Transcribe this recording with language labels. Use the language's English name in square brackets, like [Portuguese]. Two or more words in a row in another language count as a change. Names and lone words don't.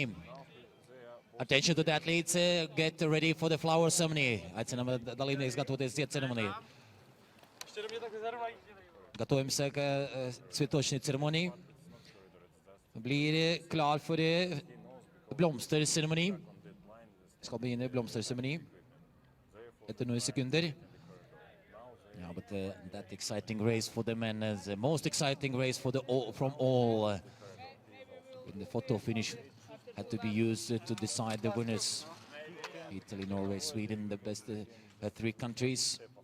[English] Attention to the athletes, get ready for the flower ceremony. [Russian] Готовимся к цветочной церемонии. [Norwegian] Blir klar for blomsterseremoni. Skal begynne blomsterseremoni etter noen sekunder. [English] Yeah, but that exciting race for the men is the most exciting race for from all. The photo finish had to be used to decide the winners. Italy, Norway, Sweden, the best three countries.